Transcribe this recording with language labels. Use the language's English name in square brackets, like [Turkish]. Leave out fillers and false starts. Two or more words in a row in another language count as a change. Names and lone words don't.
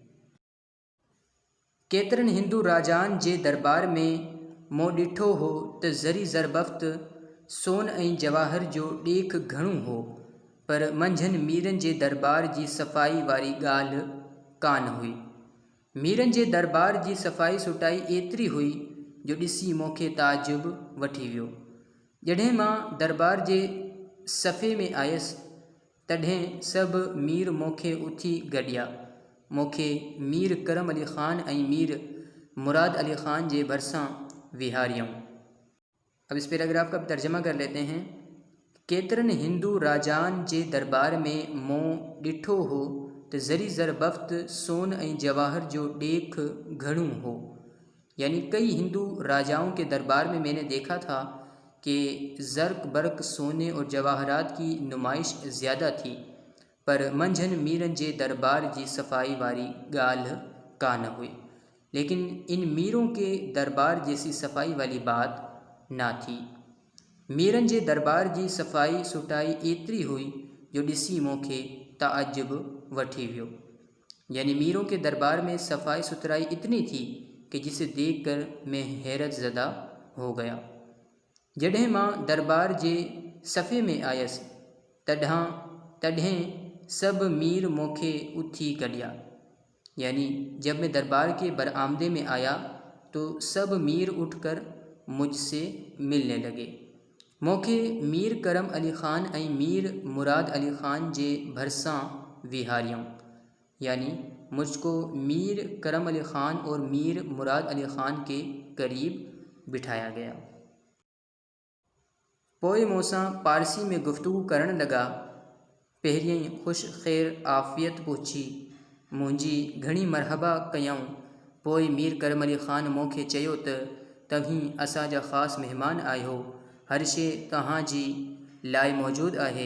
[Sindhi] केतिरनि हिंदू राजान जे दरबार में मूं ॾिठो हो त ज़री ज़रबफ़्त, सोन ऐं जवाहर जो ॾेख घणो हो, पर मंझंदि मीरनि जे दरबार जी सफ़ाई वारी ॻाल्हि कान हुई। मीरनि जे दरबार जी सफ़ाई सुटाई एतिरी हुई जो ॾिसी मूंखे ताजुब वठी वियो। जॾहिं मां दरबार जे सफ़े में आयसि तॾहिं सब मीर मोखे उथी गॾिया। मोखे मीर करम अली ख़ान ऐं मीर मुराद अली ख़ान जे भरिसां विहारियऊं। [Urdu] اب اس پیراگراف کا ترجمہ کر لیتے ہیں हैं। [Sindhi] केतिरनि हिंदू राजान जे दरबार में मूं ॾिठो हो त ज़री ज़रबफ़्त सोन ऐं जवाहर जो ॾेख घणो हो। [Urdu] یعنی کئی ہندو راجاؤں کے دربار میں میں نے دیکھا تھا کہ زرق برق سونے اور جواہرات کی نمائش زیادہ تھی, [Sindhi] पर मंझंदि मीरनि जे दरबार जी सफ़ाई वारी ॻाल्हि कान हुई। [Urdu] لیکن ان میروں کے دربار جیسی صفائی والی بات نہ تھی. [Sindhi] मीरनि जे दरबार जी सफ़ाई सुटाई एतिरी हुई जो ॾिसी मूंखे ताअजुब वठी वियो। [Urdu] یعنی میروں کے دربار میں صفائی ستھرائی اتنی تھی کہ جسے دیکھ کر میں حیرت زدہ ہو گیا. [Sindhi] जॾहिं मां दरबार जे सफ़े में आयसि तॾहिं सब मीर मूंखे उथी गॾिया। [Urdu] یعنی جب میں دربار کے برآمدے میں آیا تو سب میر اٹھ کر مجھ سے ملنے لگے. [Sindhi] मूंखे मीर करम अली ख़ान ऐं मीर मुराद अली ख़ान जे भरिसां विहारियऊं। [Urdu] یعنی مجھ کو میر کرم علی خان اور میر مراد علی خان کے قریب بٹھایا گیا. [Sindhi] पोइ मूंसां पारसी में गुफ्तगू करण लॻा। पहिरियों ख़ुश ख़ैर आफ़ियत पुछी, मुंहिंजी घणी मरहबा कयऊं। पोइ मीर करम अली ख़ान मूंखे चयो त तव्हीं असांजा ख़ासि महिमान आहियो, हर शइ तव्हांजी लाइ मौजूदु आहे।